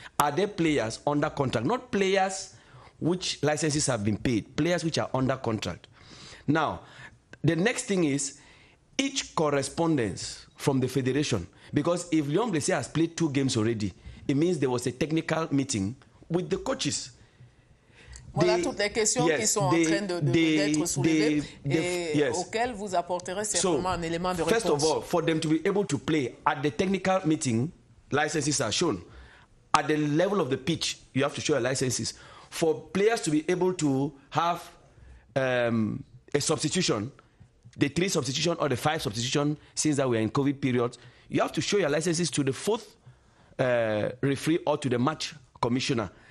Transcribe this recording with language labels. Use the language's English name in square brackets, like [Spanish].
[English] Are there players under contract? Not players which licenses have been paid, players which are under contract. Now, the next thing is each correspondence from the federation, because if Lion Blessé has played 2 games already, it means there was a technical meeting with the coaches. [French] Voilà toutes les questions qui sont en train d'être soulevées et auxquelles vous apporterez certainement un élément de réponse. [English] First of all, for them to be able to play at the technical meeting, licenses are shown. At the level of the pitch, you have to show your licenses. For players to be able to have a substitution, the 3 substitution or the 5 substitution, since that we are in COVID period, you have to show your licenses to the 4th referee or to the match commissioner.